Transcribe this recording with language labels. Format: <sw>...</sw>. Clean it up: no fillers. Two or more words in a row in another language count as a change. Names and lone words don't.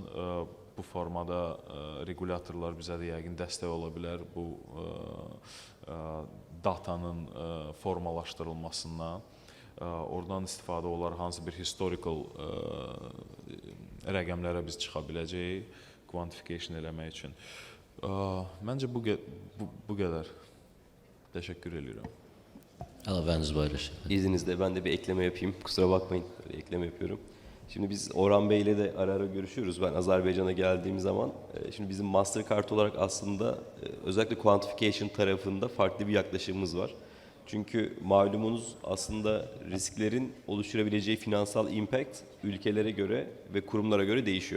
<az>Bu formada regulatorlar bizə də yəqin dəstək ola bilər bu datanın formalaşdırılmasından. Oradan istifadə olaraq hansı bir historical rəqəmlərə biz çıxa biləcəyik quantification eləmək üçün. Məncə bu qədər. Təşəkkür edirəm. Əlavəniz var.</az> <tr>İzninizle ben de bir ekleme yapayım. Kusura bakmayın, böyle ekleme yapıyorum. Şimdi biz Orhan Bey ile de ara ara görüşüyoruz. Ben Azerbaycan'a geldiğim zaman, şimdi bizim Mastercard olarak aslında özellikle quantification tarafında farklı bir yaklaşımımız var. Çünkü malumunuz aslında risklerin oluşturabileceği finansal impact ülkelere göre ve kurumlara göre değişiyor.</tr>